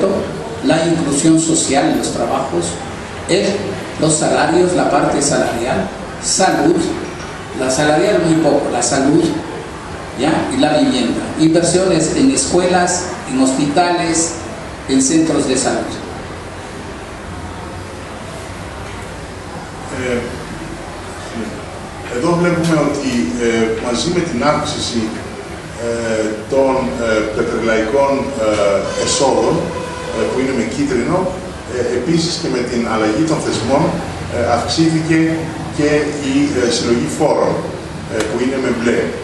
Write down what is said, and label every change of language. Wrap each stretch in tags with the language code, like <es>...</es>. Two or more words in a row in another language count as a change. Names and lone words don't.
<es>La inclusión social en los trabajos, los salarios, la parte salarial, salud, la salarial muy poco, la salud, ¿ya? Y la vivienda, inversiones en escuelas, en hospitales, en centros de salud.</es> <el>Εδώ βλέπουμε ότι μαζί με την αύξηση των πετρελαϊκών εσόδων που είναι με κίτρινο, επίσης και με την αλλαγή των θεσμών αυξήθηκε και η συλλογή φόρων που είναι με μπλε.</el>